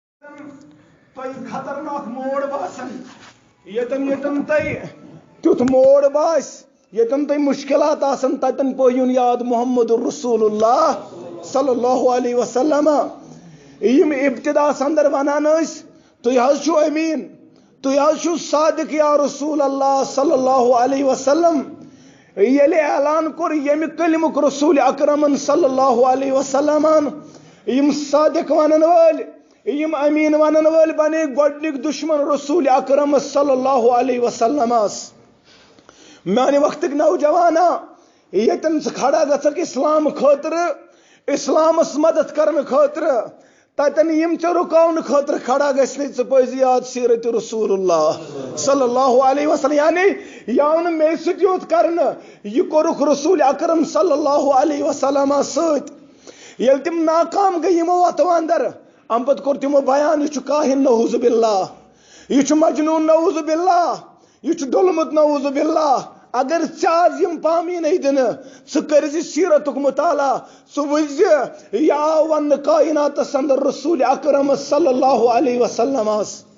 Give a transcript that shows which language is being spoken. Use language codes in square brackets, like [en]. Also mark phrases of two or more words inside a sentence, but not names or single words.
[ks] تۄہہِ خطرناک موڑ باسان ییٚتٮ۪ن تۄہہِ تیُتھ موڑ باسہِ ییٚتٮ۪ن تۄہہِ مُشکلات آسان تتٮ۪ن پٲیُن یاد محمد رسول اللہ [ar] صلی اللہ علیہ وسلم [ks] یِم ابتداس اندر ونان ٲسۍ تُہۍ حظ چھُو أمیٖن تُہۍ حظ چھُو صادق یا [ar] رسول اللہ صلی اللہ علیہ [ks] وسلم ییٚلہِ اعلان کوٚر ییٚمہِ کلمُک رسول اکرمن [ar] صلی اللہ علیہ وسلم [ks] یِم صادق ونن وٲلۍ یِم أمیٖن ونن وٲلۍ بنے گۄڈنِکۍ دُشمن رسول اکرم [ar] صلی اللہ علیہ وسلمس [ks] میانہِ وقتٕکۍ نوجوانا ییٚتٮ۪ن ژٕ کھڑا گژھکھ اسلام خٲطرٕ اسلامس مدد کرنہٕ خٲطرٕ تتٮ۪ن یِم ژےٚ رُکاونہٕ خٲطرٕ کھڑا گژھنٕے ژٕ پٔزِ یاد سیرت رسول [ar] اللہ صلی اللہ علیہ وسلم [ks] یعنی یہِ آو نہٕ مے سۭتۍ یوت کرنہٕ یہِ کوٚرُکھ رسول اکرم [ar] صلی اللہ علیہ وسلم [ks] سۭتۍ ییٚلہِ تِم ناکام گٔے یِمو وتو اندر امہِ پتہٕ کوٚر تِمو بیان یہِ چھُ کاہِن [ar] نعوذ باللہ [ks] یہِ چھُ مجنوٗن [ar] نعوذ باللہ [ks] یہِ چھُ ڈوٚلمُت [ar] نعوذ باللہ [ks] اگر ژےٚ آز یِم پامیٖنٕے دِنہٕ ژٕ کٔرزِ سیرتُک مطالعہ ژٕ وٕچھزِ یہِ آو وننہٕ کایناتس اندر رسول اکرم [ar] صلی اللہ علیہ وسلمس